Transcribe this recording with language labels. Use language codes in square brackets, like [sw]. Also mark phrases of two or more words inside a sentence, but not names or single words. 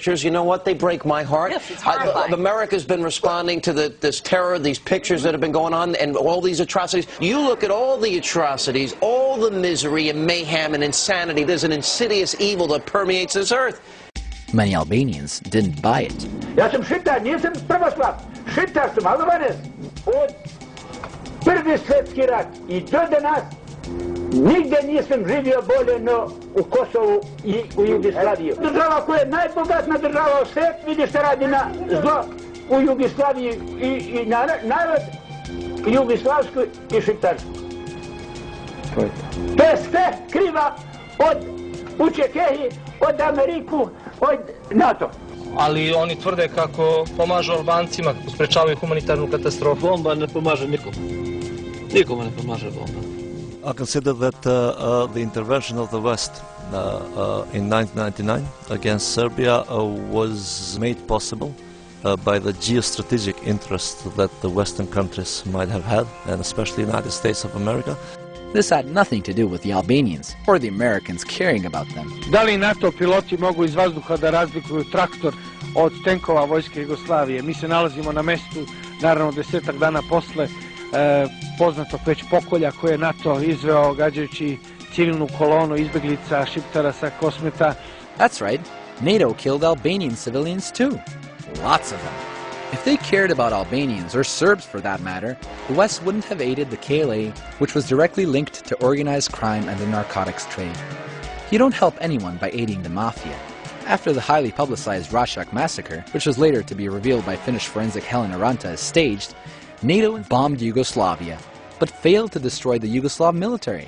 [en] You know what? They break my heart. Yes, it's horrifying. America's been responding to this terror, these pictures that have been going on, and all these atrocities. You look at all the atrocities, all the misery and mayhem and insanity. There's an insidious evil that permeates this earth. Many Albanians didn't buy it. [sr] Ja sam Šitar, nisam pravoslav. Šitar sam, Albanec. Od Prvi svjetski rat i do danas nigde nisam živio bolje no u Kosovu i u Jugoslaviji. Država koja je najbogatna država u svijetu, vidi što radi na zlo u Jugoslaviji i narod jugoslavsku i šiptarsku. To je sve kriva od Učekehi, od Ameriku, od NATO. Ali oni tvrde kako pomažu Albancima, kako sprečavaju humanitarnu katastrofu. Bomba ne pomaže nikom. Nikome ne pomaže bomba. [en] I consider that the intervention of the West in 1999 against Serbia was made possible by the geostrategic interest that the Western countries might have had, and especially the United States of America. This had nothing to do with the Albanians or the Americans caring about them. [sr] Da li NATO piloti mogu iz vazduha da razlikuju traktor od tenkova vojske Jugoslavije? Mi se nalazimo na mestu, naravno 10 dana posle poznatog već pokolja koje je NATO izveo gađajući civilnu kolonu izbeglica Šiptara sa Kosmeta. [en] That's right. NATO killed Albanian civilians too. Lots of them. If they cared about Albanians, or Serbs for that matter, the West wouldn't have aided the KLA, which was directly linked to organized crime and the narcotics trade. You don't help anyone by aiding the mafia. After the highly publicized Rašak massacre, which was later to be revealed by Finnish forensic Helena Ranta as staged, NATO bombed Yugoslavia, but failed to destroy the Yugoslav military.